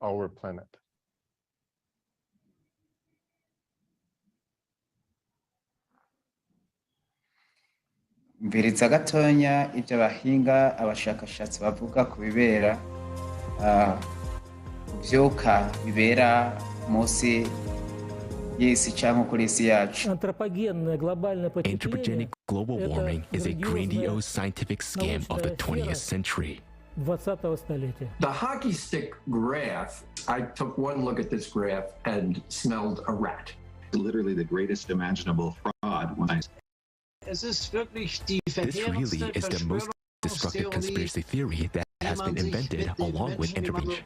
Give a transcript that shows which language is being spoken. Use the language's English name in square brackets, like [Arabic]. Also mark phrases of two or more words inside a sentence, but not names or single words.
[Rundi] Mbiriza gatonya ibyo abahinga abashakashatsi bavuga ku bibera byuka bibera munsi y'isi cyangwa kuri isi yacu. [English] Anthropogenic global warming is a grandiose scientific scam of the 20th century. [Russian] 20-го столетия. [English] The hockey stick graph, I took one look at this graph and smelled a rat. Literally the greatest imaginable fraud when I... This really is the most destructive conspiracy theory that has been invented along with intervention.